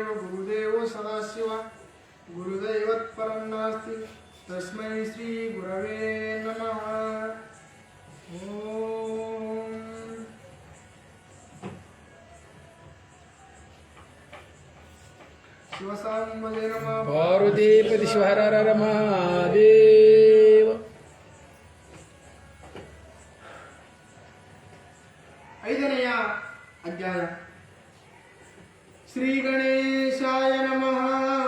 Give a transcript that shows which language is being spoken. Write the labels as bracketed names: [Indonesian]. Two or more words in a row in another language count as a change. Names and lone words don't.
[Sanskrit] गुरुदेव सदाशिव गुरुदैवत्परं नास्ति तस्मै श्री गुरवे नमः. ओम शिवसांबजे नमः पार्वती पति शिवहर हर महादेव. [Kannada] 5ನೇ ಅಧ್ಯಾಯ. [Sanskrit] ಶ್ರೀ ಗಣೇಶಾಯ ನಮಃ.